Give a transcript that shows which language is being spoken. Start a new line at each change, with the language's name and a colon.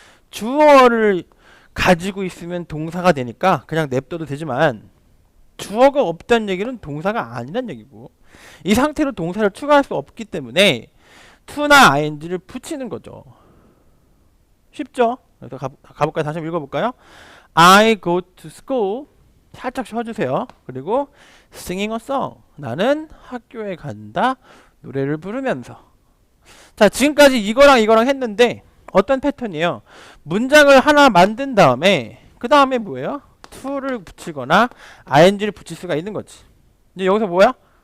Korean: 주어를 가지고 있으면 동사가 되니까 그냥 냅둬도 되지만 주어가 없다는 얘기는 동사가 아니란 얘기고 이 상태로 동사를 추가할 수 없기 때문에 to나 ing를 붙이는 거죠. 쉽죠? 그래서 가볼까요? 다시 한번 읽어볼까요?
English: I go to school
Korean: 살짝 쉬어주세요. 그리고
English: singing a song
Korean: 나는 학교에 간다 노래를 부르면서. 자, 지금까지 이거랑 했는데 어떤 패턴이에요? 문장을 하나 만든 다음에 그 다음에 뭐예요? to를 붙이거나 ing를 붙일 수가 있는 거지. 이제 여기서 뭐야?